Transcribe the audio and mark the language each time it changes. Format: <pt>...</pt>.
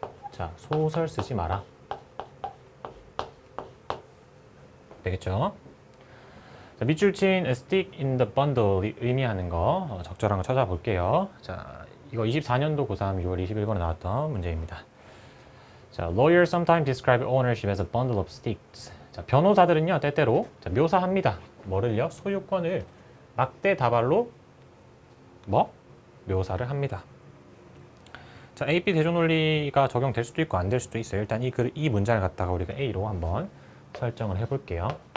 <ko>자, 소설 쓰지 마라. 되겠죠? 자, 밑줄 친</ko> <en>stick in the bundle</en> <ko>이 의미하는 거 적절한 거 찾아볼게요. 자, 이거 24년도 고3 6월 21번에 나왔던 문제입니다.</ko> <en>자, lawyers sometimes describe ownership as a bundle of sticks.</en> <ko>자, 변호사들은요, 때때로 묘사합니다. 뭐를요? 소유권을 막대다발로 묘사를 합니다. 자, AP 대조논리가 적용될 수도 있고 안 될 수도 있어요. 일단 이 문장을 갖다가 우리가 A로 한번 설정을 해볼게요.</ko>